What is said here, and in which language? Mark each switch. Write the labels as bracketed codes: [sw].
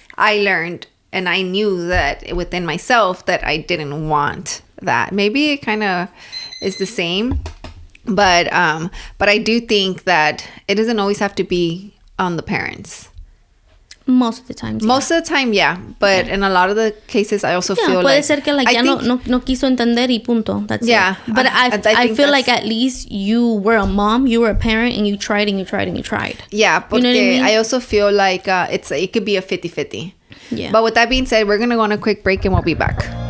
[en] I learned and I knew that within myself that I didn't want that. Maybe it kind of is the same, but I do think that it doesn't always have to be on the parents. Most of the time. Yeah. Most of the time, yeah. But in a lot of the cases, I also feel like... [es] puede ser que like ya no quiso entender y punto. [en] That's it. But I feel like at least you were a mom, you were a parent, and you tried and you tried and you tried. Yeah, [es] porque [en] you know what I mean? I also feel like it could be a 50-50. Yeah. But with that being said, we're going to go on a quick break and we'll be back.